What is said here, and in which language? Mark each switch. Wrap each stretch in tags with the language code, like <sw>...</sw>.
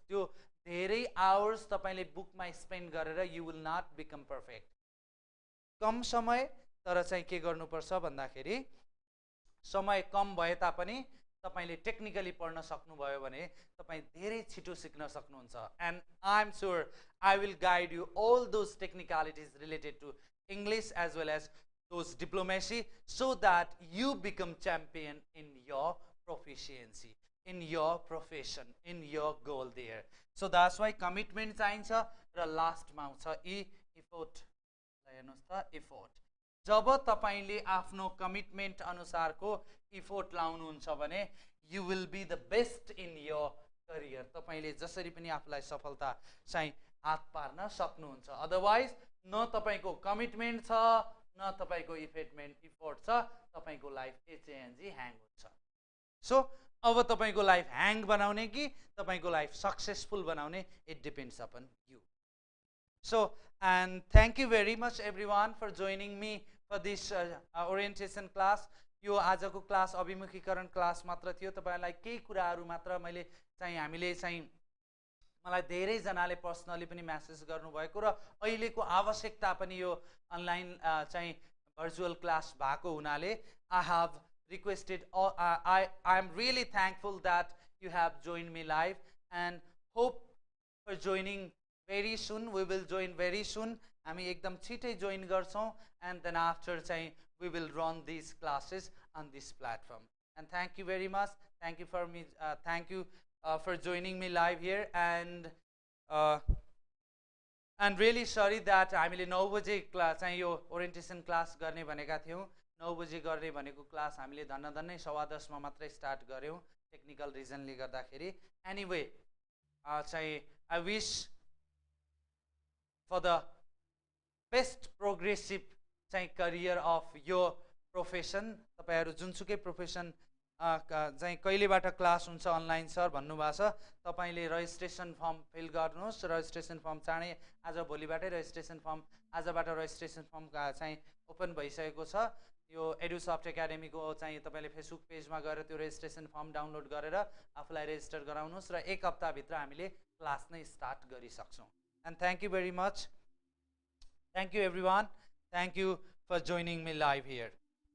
<ne>त्यो धेरै आवर्स तपाईले बुकमा स्पेन्ड गरेर</ne> <en>You will not become perfect.</en> <ne>कम समय तर चाहिँ के गर्नुपर्छ भन्दाखेरि समय कम भए तापनि तपाईले टेक्निकली पढ्न सक्नुभयो भने तपाई धेरै छिटो सिक्न सक्नुहुन्छ.</ne> <en>And I am sure I will guide you all those technicalities related to English as well as those diplomacy so that you become champion in your proficiency, in your profession, in your goal there. So that's why commitment</en> <ne>चाहिन्छ र लास्टमा आउँछ</ne> <en>effort.</en> <ne>हेर्नुस् त, effort. जब तपाईले आफ्नो commitment अनुसारको effort लाउनुहुन्छ भने</ne> <en>you will be the best in your career.</en> <ne>तपाईले जसरी पनि आफूलाई सफलता चाहिँ हात पार्न सक्नुहुन्छ. अदरवाइज न तपाईको कमिटमेन्ट छ न तपाईको इफोर्ट छ, तपाईको लाइफ एचएनजी ह्याङ हुन्छ. सो अब तपाईको लाइफ ह्याङ बनाउने कि तपाईको लाइफ सक्सेसफुल बनाउने,</ne> <en>It depends upon you. So, and thank you very much everyone for joining me for this orientation class.</en> <ne>यो आजको क्लास अभिमुखीकरण क्लास मात्र थियो. तपाईलाई केही कुराहरू मात्र मैले चाहिँ हामीले चाहिँ मलाई धेरै जनाले पर्सनली पनि मेसेज गर्नुभएको र अहिलेको आवश्यकता पनि यो अनलाइन चाहिँ भर्चुअल क्लास भएको हुनाले</ne> <en>I have requested, I am really thankful that you have joined me live and hope for joining very soon. We will join very soon.</en> <ne>हामी एकदम छिटै जोइन गर्छौं</ne> <en>and then after चाहिँ we will run these classes on this platform. And thank you very much. Thank you for me. Thank you for joining me live here and really sorry that</en> <ne>हामीले 9 बजे class चाहिँ यो orientation class गर्ने भनेका थियौं. 9 बजे गर्ने भनेको क्लास हामीले धन्नै 10:15 मा मात्रै स्टार्ट गर्यौं टेक्निकल रिजनले गर्दाखेरि.</ne> <en>Anyway चाहिँ I wish for the best progressive चाहिँ career of your profession.</en> <ne>तपाईहरु जुनसुकै प्रोफेसन चाहिँ कहिलेबाट क्लास हुन्छ अनलाइन सर भन्नुभएको छ. तपाईले रजिस्ट्रेसन फर्म फिल गर्नुहोस्. रजिस्ट्रेसन फर्म चाँडै आज भोलिबाटै रजिस्ट्रेसन फर्म आजबाट रजिस्ट्रेसन फर्म चाहिँ ओपन भइसकेको छ. यो एडुसफ्ट एकाडेमी को चाहिँ तपाईले फेसबुक पेजमा गएर त्यो रजिस्ट्रेसन फर्म डाउनलोड गरेर आफूलाई रेजिस्टर गराउनुहोस् र एक हप्ता भित्र हामीले क्लास नै start गरिसक्छौं.</ne> <en>And thank you very much. Thank you everyone. Thank you for joining me live here.</en>